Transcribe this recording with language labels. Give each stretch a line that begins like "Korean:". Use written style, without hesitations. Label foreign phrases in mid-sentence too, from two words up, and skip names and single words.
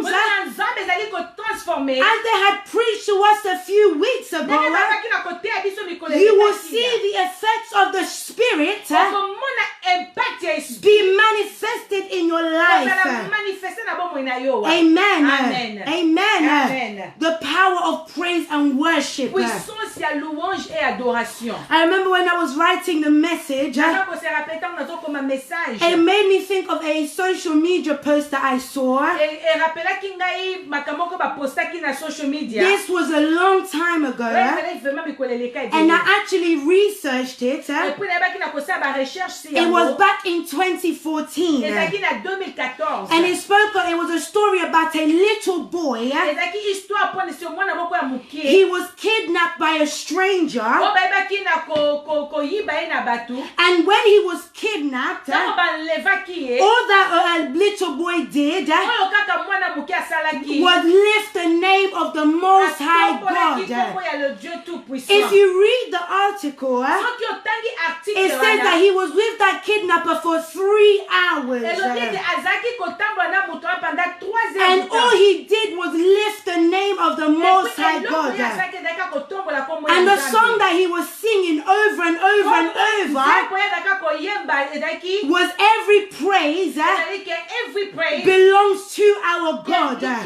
English: As they had preached to us a few weeks ago, you will see the effects of the Spirit be manifested in your life. Amen. Amen. Amen. Amen. The power of praise and worship.
French: Puissance, il y a louange et adoration.
English: I remember when I was writing the message, it made me think of a social media post that I saw. This was a long time ago, and I actually researched it. It was back in 2014, and it was a story about a little boy. He was kidnapped by a stranger
Lingala: Oh, bayebaki na koyiba ye na batu.
English: And when he was kidnapped,
Lingala: Tango balevaki ye.
English: all that little boy did
Lingala: Oyo kaka mwana muke asalaki.
English: was lift the name of the Most High
Lingala: Atombolaki
English: God.
Lingala: kombo ya
French: le Dieu tout-puissant.
English: If you read the article,
Lingala: Soki otangi article
English: it says that
Lingala: wana,
English: he was with that kidnapper for 3 hours.
Lingala: elobi ete azalaki kotambola na moto wana
French: pendant 3 heures
English: And
French: de
English: all
French: temps.
English: he did was lift the name of the Most High God. And the song that he was singing over and over and over was every praise belongs to our God.